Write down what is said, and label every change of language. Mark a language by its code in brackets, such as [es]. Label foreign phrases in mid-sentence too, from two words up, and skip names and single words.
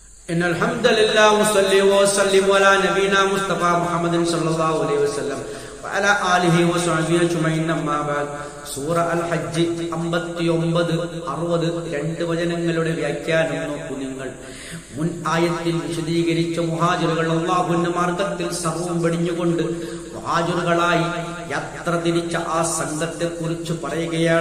[ar] إن الحمد لله وصلي وسلم على نبينا مصطفى محمد صلى الله عليه وسلم وعلى آله وصحبه أجمعين أما بعد [ml] സൂറ അൽ ഹജ്ജ് 59 60 രണ്ട് വചനങ്ങളുടെ വ്യാഖ്യാനം നോക്കൂ നിങ്ങൾ. മുൻ ആയത്തിൽ വിശദീകരിച്ച മുഹാജിറുകൾ അല്ലാഹുവിന്റെ മാർഗത്തിൽ സർവ്വം വെടിഞ്ഞുകൊണ്ട് മുഹാജിറുകളായി യാത്ര തിരിച്ച ആ സംഘത്തെ കുറിച്ച് പറയുകയാണ്.